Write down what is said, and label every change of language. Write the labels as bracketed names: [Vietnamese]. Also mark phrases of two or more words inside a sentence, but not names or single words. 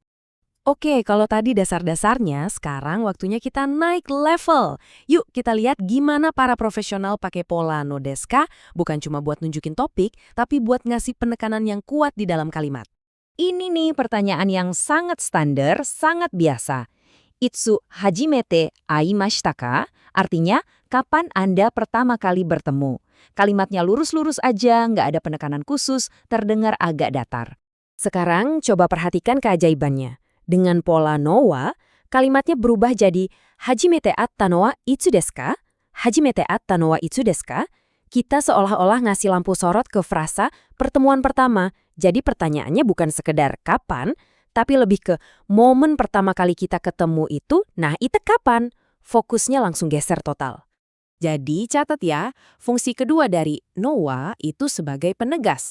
[Indonesian] Oke, kalau tadi dasar-dasarnya, sekarang waktunya kita naik level. Yuk kita lihat gimana para profesional pakai pola [Japanese] のですか, [Indonesian] bukan cuma buat nunjukin topik, tapi buat ngasih penekanan yang kuat di dalam kalimat. Ini nih pertanyaan yang sangat standar, sangat biasa. [Japanese] いつ初めて会いましたか? [Indonesian] Artinya, kapan Anda pertama kali bertemu? Kalimatnya lurus-lurus aja, nggak ada penekanan khusus, terdengar agak datar. Sekarang coba perhatikan keajaibannya. Dengan pola [Japanese] のは, [Indonesian] kalimatnya berubah jadi [Japanese] 初めて会ったのはいつですか? 初めて会ったのはいつですか? [Indonesian] Kita seolah-olah ngasih lampu sorot ke frasa pertemuan pertama. Jadi pertanyaannya bukan sekedar kapan, tapi lebih ke momen pertama kali kita ketemu itu, nah itu kapan? Fokusnya langsung geser total. Jadi catat ya, fungsi kedua dari [Japanese] のは [Indonesian] itu sebagai penegas.